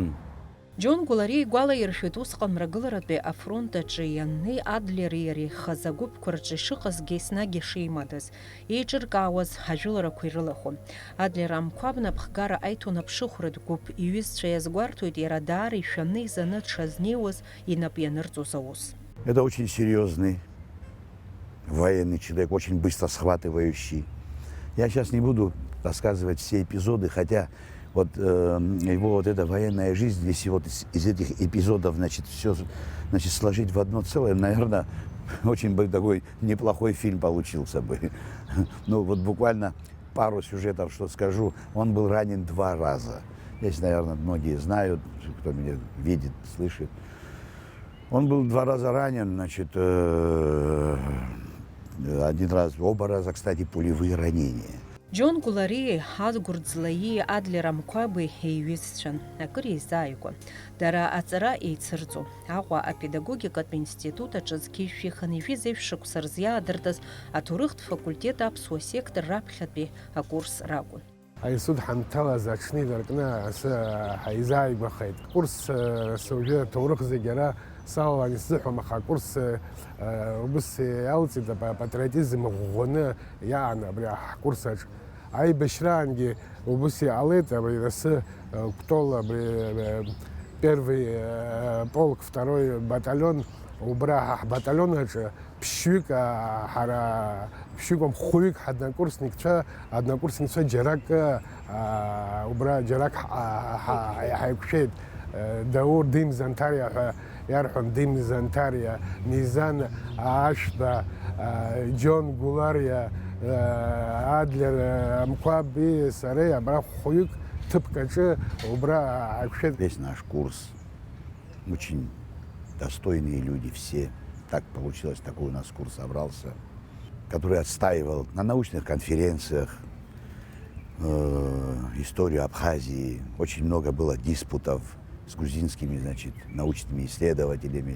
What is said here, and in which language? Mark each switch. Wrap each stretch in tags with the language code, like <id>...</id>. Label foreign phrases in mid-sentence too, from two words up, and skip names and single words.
<ab>Џьон Гәлариа игәалаиршәеит усҟан мрагыларатәи афронт аҿы ианнеи Адлери иареи хазы агәыԥқәа рҿы ишыҟазгьы еснагь ишимадаз. Еиҿыркаауаз ҳажәыларақәа ирылахәон. Адлер Амқәаб напхгара аиҭон аԥшыхәратә гәыԥ иҩызцәа иазгәарҭоит иара даара ишәаны изаны дшазнеиуаз инап ианырҵоз аус.</ab> <ru>Это очень серьезный военный человек, очень быстро схватывающий. Я сейчас не буду рассказывать все эпизоды, хотя вот его вот эта военная жизнь, если вот из этих эпизодов, значит, все, значит, сложить в одно целое, наверное, очень бы такой неплохой фильм получился бы. Ну вот буквально пару сюжетов, что скажу. Он был ранен 2 раза. Здесь, наверное, многие знают, кто меня видит, слышит. Он был 2 раза ранен, значит, 1 раз, оба раза, кстати, пулевые ранения.</ru> <ab>Џьон Гәлариеи Адгәыр Ӡлаии Адлер Амқәаби еиҩызцәан, акыр еизааигәан. Дара аҵара еицырҵон. Аҟәа апедагогикатә институт аҿы зқьышәиханы ижәыз шықәса рзиаадыртыз аҭоурыхтә факультет аԥсуа сектор раԥхьатәи акурс ракәын. Аинститут ҳанҭалаз аҽны инаркны асы ҳаизааигәахеит. Акурс сыжәы аҭоурых зегьы ара салалан исзыҳәом, аха акурс убыс иалҵит апатриотизм ӷәӷәаны иаан абри ҳкурсаҿ. Аибашьраангьы убыс иҟалеит, абри асы Кәтол, абри 1-й полк, 2-й батальон, убра ҳбаталион аҿы ԥшьҩык, ҳара ԥшьҩыком хәҩык ҳаднакурсникцәа џьарак убра џьарак ҳаиқәшәеит. Даур Дим Зантариа ҳәа иарҳәон, Дим Зантариа, Мизан Ашәба, Џьон Гәлариа, Адлер Амқәаби, сареи абра хәҩык ҭыԥк аҿы убра ҳаиқәшәеит.</ab> <ru>Весь наш курс, очень достойные люди все. Так получилось, такой у нас курс собрался, который отстаивал на научных конференциях историю Абхазии. Очень много было диспутов с грузинскими, значит, научными исследователями.</ru>